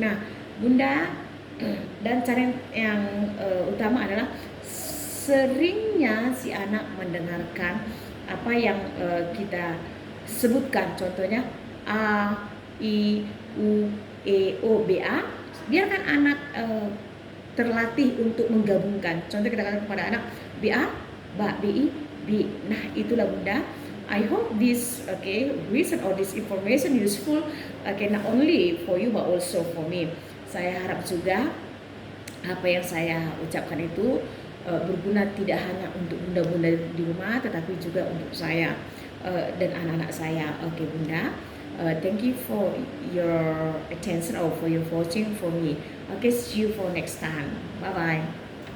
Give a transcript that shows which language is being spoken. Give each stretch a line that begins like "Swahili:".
Indonesian: Nah, Bunda, dan cara yang utama adalah seringnya si anak mendengarkan apa yang kita sebutkan. Contohnya A, I, U, E, O, B, A. Biarkan anak terlatih untuk menggabungkan. Contoh kita katakan kepada anak B, A, ba, B, I, B. Nah, itulah Bunda.
English: I hope this reason or this information useful, not only for you but also for me.
Indonesian: Saya harap juga apa yang saya ucapkan itu berguna tidak hanya untuk bunda-bunda di rumah, tetapi juga untuk saya dan anak-anak saya.
English: Bunda, thank you for your attention or for your watching for me. See you for next time. Bye bye.